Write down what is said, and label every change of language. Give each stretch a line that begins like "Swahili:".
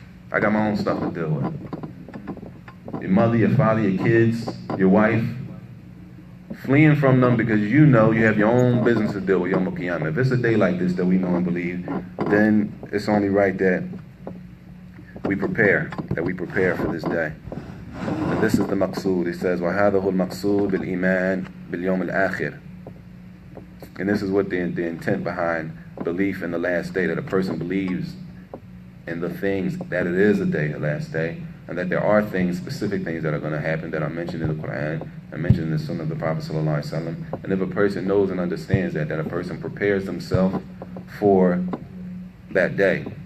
English: I got my own stuff to deal with. Your mother, your father, your kids, your wife, fleeing from them because you know you have your own business to deal with Yom Qiyamah. If it's a day like this that we know and believe, then it's only right that we prepare for this day. And this is the maqsood. He says,
Arabic: وَهَذَهُ الْمَقْصُودُ بِالْإِيمَانِ بِالْيَوْمِ الْآخِرِ.
English: And this is what the intent behind belief in the last day, that a person believes in the things that it is a day, the last day, and that there are things, specific things that are going to happen that are mentioned in the Quran and mentioned in the Sunnah of the Prophet ﷺ. And if a person knows and understands that a person prepares himself for that day.